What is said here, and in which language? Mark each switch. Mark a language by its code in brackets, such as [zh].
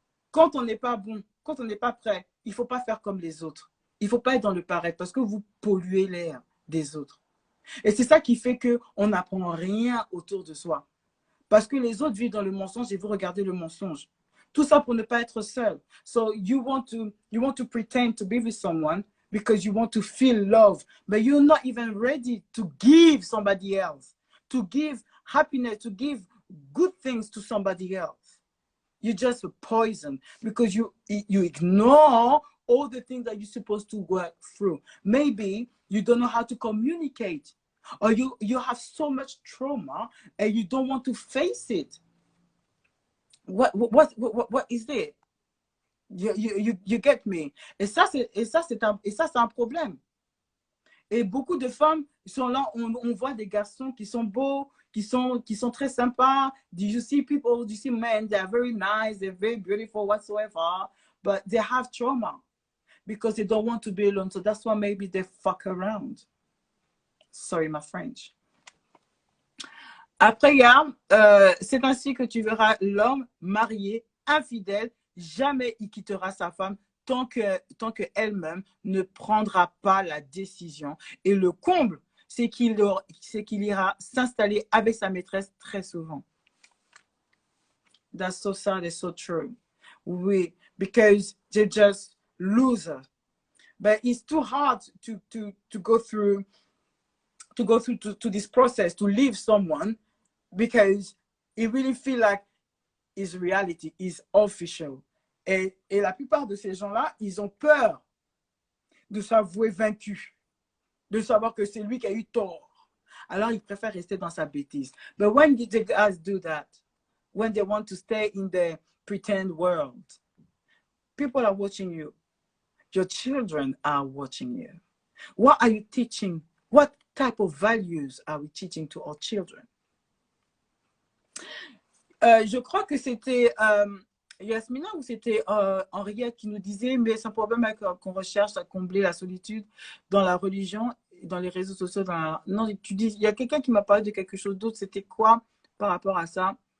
[fr] Quand on n'est pas bon, quand on n'est pas prêt, il ne faut pas faire comme les autres. Il ne faut pas être dans le paraître parce que vous polluez l'air des autres. Et c'est ça qui fait qu'on n'apprend rien autour de soi. Parce que les autres vivent dans le mensonge et vous regardez le mensonge. Tout ça pour ne pas être seul. [en] So you want to pretend to be with someone because you want to feel love. But you're not even ready to give somebody else. To give happiness, to give good things to somebody else. You just poison because you ignore all the things that you're supposed to work through. Maybe you don't know how to communicate, or you have so much trauma and you don't want to face it. What is it? You get me? [fr] Et ça c'est un problème. Et beaucoup de femmes sont là, on voit des garçons qui sont beaux, qui sont très sympas. [en] You see people, you see men, they are very nice, they're very beautiful whatsoever, but they have trauma because they don't want to be alone. So that's why maybe they fuck around. Sorry, my French. [fr] Après, il y a, c'est ainsi que tu verras l'homme marié, infidèle, jamais il quittera sa femme tant que elle-même ne prendra pas la décision. Et le comble, c'est qu'il ira s'installer avec sa maîtresse très souvent. [en] That's so sad and so true. [fr] Oui, [en] because they're just losers. But it's too hard to go through to this process to leave someone because it really feel like is reality, is official. [fr] Et la plupart de ces gens-là, ils ont peur de s'avouer vaincu, de savoir que c'est lui qui a eu tort. Alors, ils préfèrent rester dans sa bêtise. [en] But when the guys do that, when they want to stay in the pretend world, people are watching you. Your children are watching you. What are you teaching? What type of values are we teaching to our children? [fr] Je crois que c'était Yasmina ou c'était Henriette qui nous disait, mais c'est un problème qu'on recherche à combler la solitude dans la religion, dans les réseaux sociaux. Non, tu dis, il y a quelqu'un qui m'a parlé de quelque chose d'autre. C'était quoi par rapport à ça?